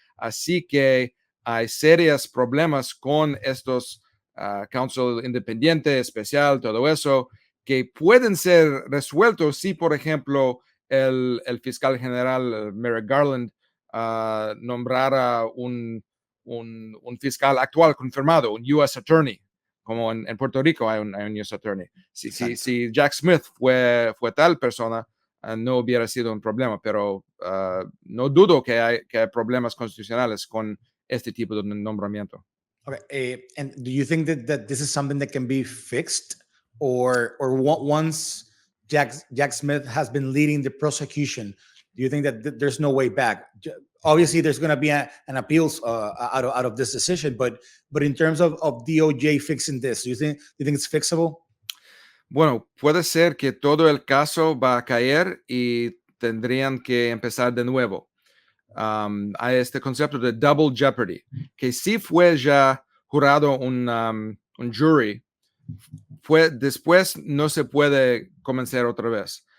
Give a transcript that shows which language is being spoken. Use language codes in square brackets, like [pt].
[es] Así que hay serios problemas con estos counsel independiente, especial, todo eso, que pueden ser resueltos si, por ejemplo, el fiscal general Merrick Garland nombrara un fiscal actual confirmado, un U.S. Attorney, como en Puerto Rico hay un U.S. Attorney. Si Jack Smith fue tal persona, no hubiera sido un problema, pero no dudo que hay problemas constitucionales con este tipo de nombramiento. [en] Okay. And do you think that this is something that can be fixed, or once Jack Smith has been leading the prosecution, do you think that there's no way back? Obviously, there's going to be an appeals out of this decision, but in terms of DOJ fixing this, do you think it's fixable? [es] Bueno, puede ser que todo el caso va a caer y tendrían que empezar de nuevo. Hay este concepto de double jeopardy, que si fue ya jurado un jury, después no se puede comenzar otra vez.